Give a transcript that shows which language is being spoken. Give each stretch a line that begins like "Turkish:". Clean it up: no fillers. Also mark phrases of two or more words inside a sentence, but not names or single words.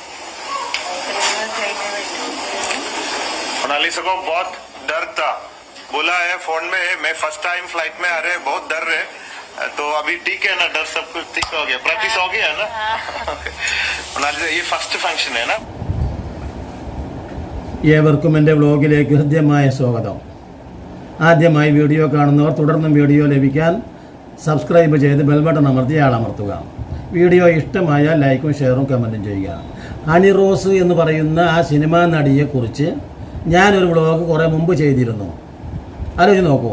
Hindi: मोनालिसा को बहुत डर था, बोला है फोन में मैं
English: first time
Hindi: फ्लाइट में आ रहे बहुत डर रहे, तो अभी ठीक है ना, डर सब कुछ ठीक हो गया, प्रैक्टिस हो गया ना। मोनालिसा ये फर्स्ट फंक्शन है ना।
Malayalam: ഏവർക്കും എൻ്റെ വ്ലോഗിലേക്ക് ഹൃദ്യമായ സ്വാഗതം. ആദ്യമായി വീഡിയോ കാണുന്നവർ തുടർന്നും വീഡിയോ ലഭിക്കാൻ സബ്സ്ക്രൈബ് ചെയ്ത്
English: bell button
Malayalam: അമർത്തി ആളമർത്തുക. വീഡിയോ ഇഷ്ടമായാൽ ലൈക്കും ഷെയറും കമൻറ്റും ചെയ്യുക. ഹണി റോസ് എന്ന് പറയുന്ന ആ സിനിമാ നടിയെക്കുറിച്ച് ഞാനൊരു വ്ലോഗ് കുറേ മുമ്പ് ചെയ്തിരുന്നു, ആലോചിച്ച് നോക്കൂ.